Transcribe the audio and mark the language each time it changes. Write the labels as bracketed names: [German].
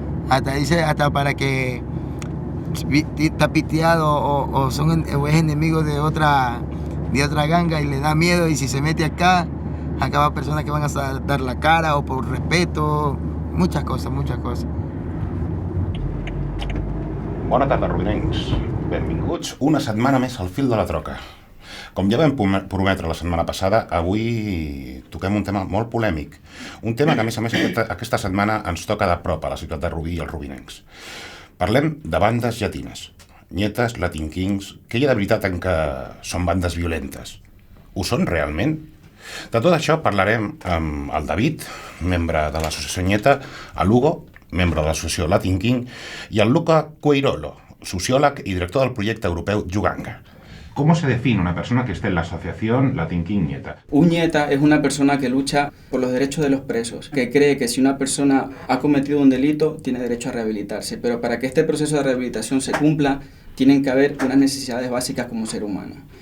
[Spanish] Hasta para que está piteado o es enemigo de otra ganga y le da miedo, y si se mete acá va personas que van a dar la cara o por respeto, muchas cosas. [Catalan] Bona tarda, rubinencs. Benvinguts una setmana més al fil de la troca. Com ja vam prometre la setmana passada, avui toquem un tema molt polèmic. Un tema que, a més, aquesta setmana ens toca de prop a la ciutat de Rubí i els rubinencs. Parlem de bandes llatines. Nietes, Latin Kings, que hi ha de veritat en que són bandes violentes? Ho són realment? De tot això parlarem amb el David, membre de l'associació Nieta, a l'Hugo, membre de l'associació Latin King, i el Luca Queirolo, socióleg [Spanish] y director del proyecto europeo [Catalan] Yuganga. [Spanish] ¿Cómo se define una persona que esté en la asociación Latin King Nieta? Un nieta es una persona que lucha por los derechos de los presos, que cree que si una persona ha cometido un delito, tiene derecho a rehabilitarse, pero para que este proceso de rehabilitación se cumpla, tienen que haber unas necesidades básicas como ser humano.